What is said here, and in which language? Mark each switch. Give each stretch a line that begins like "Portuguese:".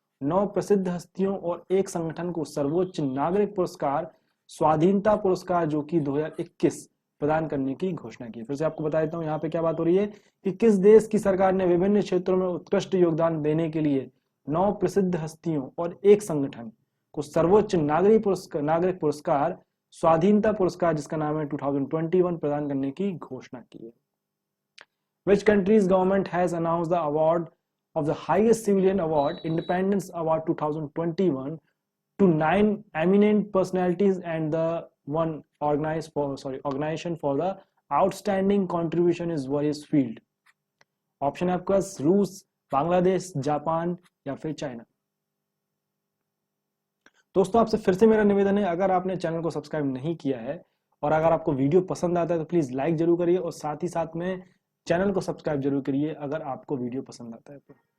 Hindi: 9 प्रसिद्ध हस्तियों और एक संगठन को सर्वोच्च नागरिक पुरस्कार स्वाधीनता पुरस्कार जो कि 2021 प्रदान करने की घोषणा की। फिर से आपको बता देता हूं यहाँ पे क्या बात हो रही है कि किस देश की सरकार ने विभिन्न क्षेत्रों में उत्कृष्ट योगदान देने के लिए 9 प्रसिद्ध हस्तियों और एक संगठन को सर्वोच्च नागरिक पुरस्कार स्वाधीनता पुरस्कार जिसका नाम है 2021 प्रदान करने की घोषणा की है।
English: Which country's government has announced the award of the highest civilian award, Independence Award 2021, to 9 eminent personalities and the one organization for the outstanding contribution is various field.
Hindi: Option है आपके पास रूस, बांग्लादेश, जापान या फिर चाइना। दोस्तों आपसे फिर से मेरा निवेदन है, अगर आपने चैनल को सब्सक्राइब नहीं किया है और अगर आपको वीडियो पसंद आता है तो प्लीज लाइक जरूर करिए और साथ ही साथ में चैनल को सब्सक्राइब जरूर करिए अगर आपको वीडियो पसंद आता है तो।